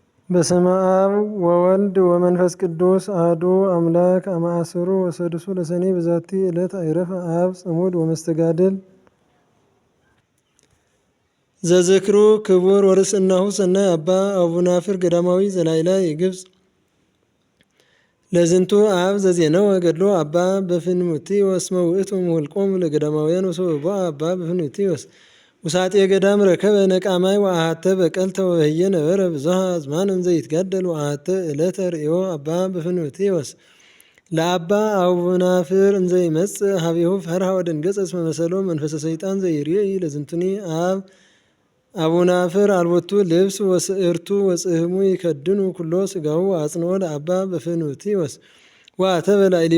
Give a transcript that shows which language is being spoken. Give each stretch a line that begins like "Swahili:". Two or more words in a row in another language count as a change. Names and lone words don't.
Geez: በስመ አብ ወወልድ ወመንፈስ ቅዱስ አሐዱ አምላክ አማእስሩ ወሰድሱ ለሰኔ በዛቲ ዕለት አይረፈ አብ ጽሙድ ወመስተጋድል ዘዝክሩ ክቡር ወርስናሁ ሰናይ አባ አቡናፍር ገዳማዊ ዘላይላይ ግብጽ ለዝንቱ አብ ዘዜነው ገድሎ አባ በፍኑትዮስ መውእቱ ምውልቆሙ ለገዳማውያን ወሰብሖ አባ በፍኑትዮስ ውሳጤ ገዳም ረከበ ነቃማይ ወአሐተ በቀልተ ወበህየ ነበረ ብዙኃ አዝማን ዘይትጋደል ወአሐተ ዕለተ ርእዮ አባ በፍኑትዮስ ለአባ አቡናፍር እንዘይመጽእ ሀቤሁ ፈርሃ ወደንገጸ እስመ መሰሎ መንፈሰ ሰይጣን ዘይርእይ ለዝንቱኒ አብ አቡናፍር አልቦቱ ልብስ ወስዕርቱ ወጽሕሙ ይከድኑ ኩሎ ስጋሁ አጽንኦ ለአባ በፍኑትዮስ ወአተበ ላዕሌሁ